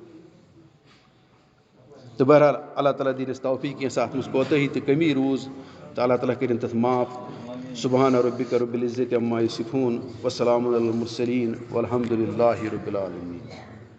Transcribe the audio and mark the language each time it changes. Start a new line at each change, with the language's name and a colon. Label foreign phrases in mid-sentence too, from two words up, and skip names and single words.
Kashmiri: تہٕ بہرحال اللہ تعالیٰ دِیٖنَس توفیٖق کینٛژھا اَتھ منٛز کوتٲہی تہٕ کٔمی روٗز تہٕ اللہ تعالیٰ کٔرِنۍ تَتھ معاف
Arabic: سبحان ربک رب العزة عما یصفون وسلام علی المرسلین والحمد للہ رب العالمین